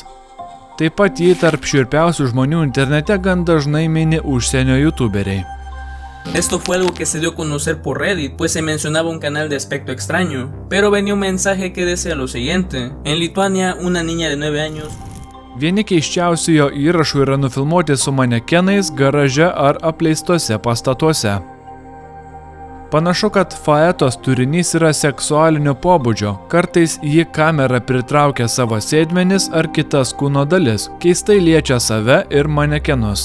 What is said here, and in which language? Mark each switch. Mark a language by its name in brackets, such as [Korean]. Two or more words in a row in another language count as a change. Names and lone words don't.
[Lithuanian] Taip pat jį tarp šiurpiausių žmonių internete gan dažnai mini užsienio youtuberiai. [Spanish] Esto fue algo que se dio a conocer por Reddit, pues se mencionaba un canal de aspecto extraño, pero venía un mensaje que decía lo siguiente: en Lituania, una niña de 9 años. [Lithuanian] Vieni keiščiausių jo įrašų yra nufilmuoti su manekenais, garaže ar apleistuose pastatuose. Panašu, kad Faetos turinys yra seksualinio pobūdžio, kartais jį kamera pritraukia savo sėdmenis ar kitas kūno dalis, keistai liečia save ir manekenus.